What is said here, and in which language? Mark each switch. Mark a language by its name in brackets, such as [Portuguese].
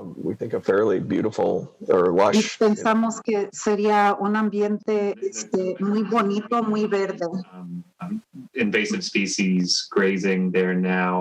[English] We think a fairly beautiful or [Spanish] y [English] lush [Spanish] pensamos que sería un ambiente muy bonito, muy verde. [English] Invasive species grazing there now.